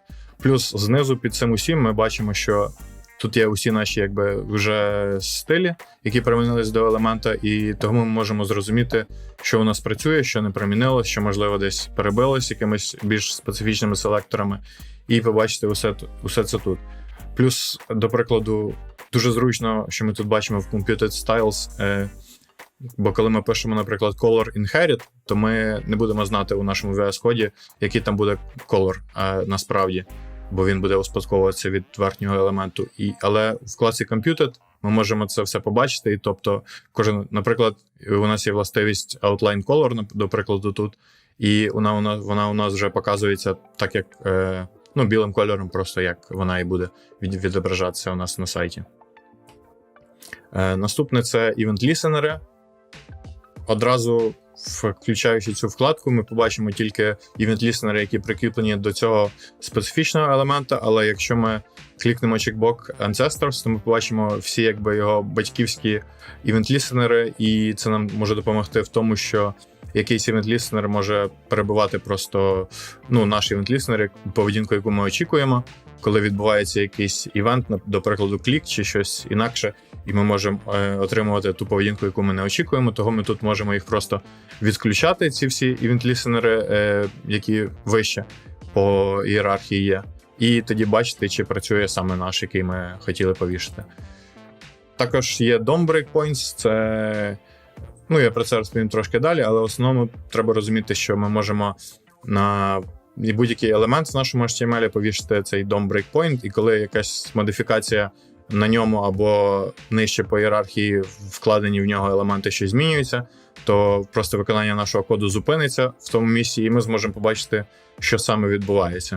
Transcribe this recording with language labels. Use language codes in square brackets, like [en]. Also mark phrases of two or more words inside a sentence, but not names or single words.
[uk] Плюс знизу під цим усім ми бачимо, що тут є усі наші вже стилі, які примінились до елемента, і тому ми можемо зрозуміти, що у нас працює, що не примінилось, що, можливо, десь перебилось якимись більш специфічними селекторами, і побачити усе це тут. Плюс, до прикладу, дуже зручно, що ми тут бачимо в [en] Computed Styles, [uk] бо коли ми пишемо, наприклад, [en] color inherit, [uk] то ми не будемо знати у нашому VS-коді, який там буде color насправді, бо він буде успадковуватися від верхнього елементу. Але в вкладці Computed ми можемо це все побачити, і тобто наприклад, у нас є властивість [en] outline color, [uk] до прикладу, тут, і вона у нас вже показується так, як білим кольором, просто як вона і буде відображатися у нас на сайті. Наступне – це event-лісенери. Одразу, включаючи цю вкладку, ми побачимо тільки event-лісенери, які прикріплені до цього специфічного елемента, але якщо ми клікнемо чекбок Ancestors, то ми побачимо всі його батьківські event-лісенери, і це нам може допомогти в тому, що якийсь event-listener може перебувати просто наш event-listener, поведінку, яку ми очікуємо, коли відбувається якийсь івент, до прикладу, клік чи щось інакше, і ми можемо отримувати ту поведінку, яку ми не очікуємо, того ми тут можемо їх просто відключати, ці всі event-listener, які вище по ієрархії є, і тоді бачити, чи працює саме наш, який ми хотіли повішати. Також є [en] DOM breakpoints, [uk] це я про це розповім трошки далі, але в основному треба розуміти, що ми можемо на будь-який елемент в нашому HTML повішати цей [en] DOM breakpoint, [uk] і коли якась модифікація на ньому або нижче по ієрархії вкладені в нього елементи, що змінюються, то просто виконання нашого коду зупиниться в тому місці, і ми зможемо побачити, що саме відбувається.